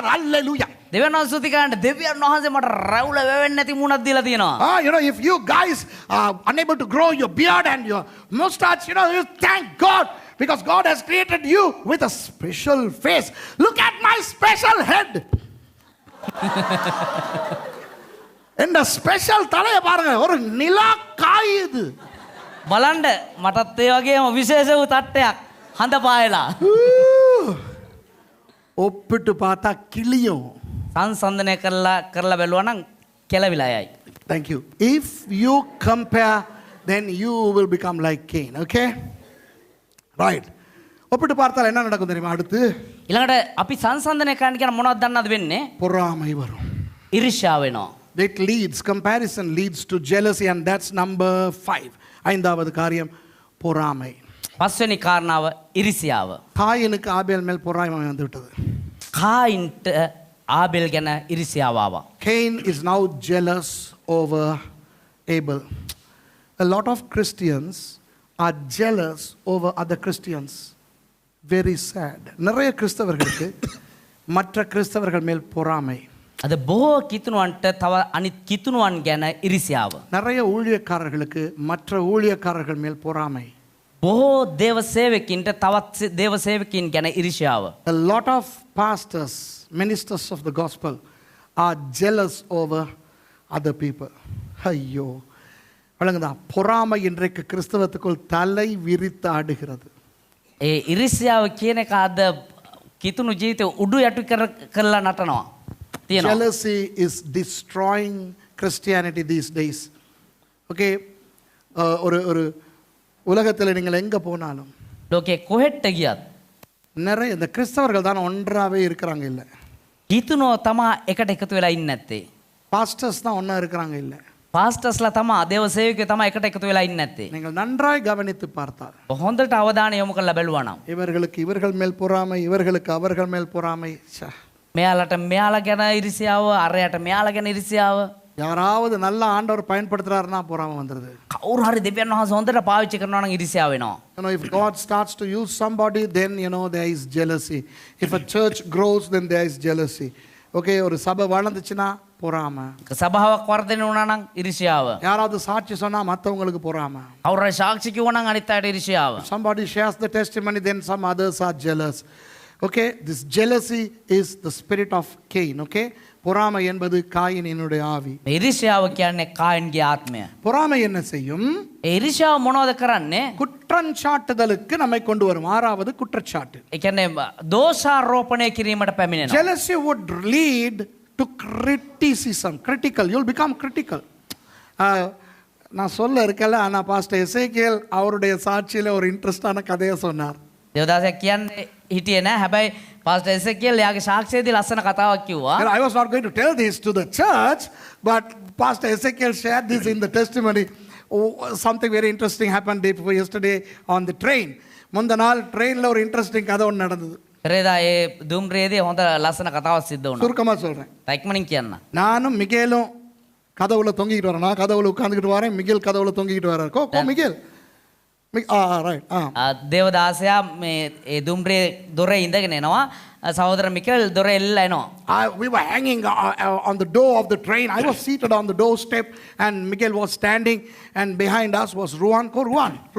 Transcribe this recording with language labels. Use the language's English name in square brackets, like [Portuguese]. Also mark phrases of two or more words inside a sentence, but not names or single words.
[Tamil] அல்லேலூயா. [Sinhala] දෙවියන් වහන්සේ ස්තුති කරන්න. දෙවියන් වහන්සේ මට රැවුල වෙවෙන්නේ නැති මුණක් දීලා තියෙනවා. [English] You know, if you guys are unable to grow your beard and your mustache, you know, you thank God because God has created you with a special face. Look at my special head. [Tamil] இந்த ஸ்பெஷல் தலையை பாருங்க, ஒரு நிலா காயுது. [Sinhala] බලන්න මටත් ඒ වගේම විශේෂ වූ තට්ටයක් හඳ පායලා. [Tamil] ஒப்பிட்டு பார்த்தா கிளியும். [Sinhala] සංසන්දනය කරලා බැලුවා නම් කෙලවිලා යයි. [English] Thank you. If you compare, then you will become like Cain. Okay? Right. [Tamil] ஒப்பிட்டு பார்த்தால் என்ன நடக்கும் தெரியுமா? அடுத்து [Sinhala] ඊළඟට අපි සංසන්දනය කරන්න කියන මොනවද දන්නවද වෙන්නේ? [Tamil] பொறாமை வரும். [Sinhala] ඊර්ෂ්‍යාව වෙනවා. [English] It leads, comparison leads to jealousy, and that's number 5. [Tamil] ஐந்தாவது காரியம் பொறாமை. [Sinhala] පස්වෙනි කාරණාව ඉරිසියාව. [Tamil] காயினுக்கு ஆபேல் மேல் பொறாமை வந்து விட்டது. [Sinhala] කායින්ට ආබෙල් ගැන ඉරිසියාව ආවා. [English] Cain is now jealous over Abel. A lot of Christians are jealous over other Christians. Very sad. [Tamil] நிறைய கிறிஸ்தவர்களுக்கு மற்ற கிறிஸ்தவர்கள் மேல் பொறாமை. [Sinhala] අද බොහෝ කිතුණුවන්ට තව අනිත් කිතුණුවන් ගැන ඉරිසියාව. [Tamil] நிறைய ஊழியக்காரர்களுக்கு மற்ற ஊழியக்காரர்கள் மேல் பொறாமை. [Sinhala] බොහෝ දේව සේවකින්ට තවත් දේව සේවකින් ගැන ඉරිසියාව. [English] A lot of pastors, ministers of the gospel are jealous over other people. [Tamil] ஐயோ, வழங்குதா பொறாமை இன்றைக்கு கிறிஸ்தவத்துக்குள் தலை விரித்து ஆடுகிறது. [Sinhala] ඒ ඉරිසියාව කියන එක අද කිතුණු ජීවිතේ උඩු යටු කරලා නටනවා. තියෙනවා. [English] Jealousy is destroying Christianity these days. [Tamil] Okay, ஒரு உலகத்தில் நீங்கள் எங்க போனாலும் [Sinhala] ලෝකේ කොහෙට ගියත් [Tamil] நிறைய இந்த கிறிஸ்தவர்கள் தான் ஒன்றாவே இருக்கிறாங்க இல்ல. [Sinhala] කිතුණෝ තමා එකට එකතු වෙලා ඉන්නේ නැත්තේ. [Tamil] பாஸ்டர்ஸ் தான் ஒண்ணா இருக்கிறாங்க இல்ல. [Sinhala] පාස්ටර්ස්ලා තමා දේව සේවකයෝ තමා එකට එකතු වෙලා ඉන්නේ නැත්තේ. [Tamil] நீங்கள் நன்றாய் கவனித்து பார்த்தால் [Sinhala] හොඳට අවධානය යොමු කරලා බැලුවා නම් [Tamil] இவர்களுக்கு இவர்கள் மேல் பொறாமை, இவர்களுக்கு அவர்கள் மேல் பொறாமை. [Sinhala] මෙයාලට මෙයාලා ගැන ඉරිසියාව, අරයට මෙයාලා ගැන ඉරිසියාව. [Tamil] யாராவது நல்ல ஆண்டவர் பயன்படுத்துறாருன்னா பொறாமை வந்துருது. [Sinhala] කවුරු හරි දෙවියන් වහන්සේ හොඳට පාවිච්චි කරනවා නම් ඉරිසියාව වෙනවා. [English] You know, if God starts to use somebody, then you know there is jealousy. If a church grows, then there is jealousy. [Tamil] Okay, ஒரு சபை வளர்ந்துச்சுன்னா பொறாமை. [Sinhala] සභාවක් වර්ධනය වුණා නම් ඉරිසියාව. [Tamil] யாராவது சாட்சி சொன்னா மற்றவங்களுக்கு பொறாமை. [Sinhala] කවුරු හරි සාක්ෂි කිව්වා නම් අනිත් අයට ඉරිසියාව. [English] Somebody shares the testimony, then some others are jealous. Okay, this jealousy is the spirit of Cain. [Tamil] Okay, பொறாமை என்பது காயினினுடைய ஆவி. [Sinhala] ඉරිසියාව කියන්නේ කායින්ගේ ආත්මය. [Tamil] பொறாமை என்ன செய்யும்? [Sinhala] ඉරිසියාව මොනවද කරන්නේ? [Tamil] குற்றஞ்சாட்டுதலுக்கு நம்மை கொண்டு வரும். ஆறாவது குற்றச்சாட்டு. [Sinhala] ඒ කියන්නේ දෝෂාරෝපණය කිරීමට පැමිණෙනවා. [English] Jealousy would lead to criticism. Critical. You'll become critical. [Tamil] நான் சொல்ல இருக்கல, ஆனா பாஸ்டர் எசேக்கியேல் அவருடைய சாட்சியில ஒரு இன்ட்ரெஸ்டான கதையை சொன்னார். [Sinhala] දේවදාසයා කියන්නේ හිටියේ නෑ. හැබැයි පාස්ටර් එසේකියල් යාගේ සාක්ෂියේදී ලස්සන කතාවක් කිව්වා. [English] I was not going to tell this to the church, but Pastor Ezekiel shared this in the testimony. Something very interesting happened yesterday on the train. [Tamil] முந்த நாள் ட்ரெயின்ல ஒரு இன்ட்ரெஸ்டிங் கதை ஒன்று நடந்தது. [Sinhala] පෙරේදා ඒ දුම්රියේදී හොඳ ලස්සන කතාවක් සිද්ධ වුණා. [Tamil] சுருக்கமா சொல்றேன். [Sinhala] ඉක්මනින් කියන්න. [Tamil] நானும் மிகேலும் கதவுல தொங்கிக்கிட்டு வரேன். நான் கதவுல உட்கார்ந்துக்கிட்டு வரேன். மிகேல் கதவுல தொங்கிக்கிட்டு வரார். கோ மிகேல். [English] right. [Sinhala] දේවදාසයා මේ ඒ දුම්රියේ දොරේ ඉඳගෙන එනවා. සහෝදර මිකල් දොරේ එල්ලලා එනවා. [English] We were hanging on the door of the train. I was seated on the doorstep and Miguel was standing and behind us was Ruan.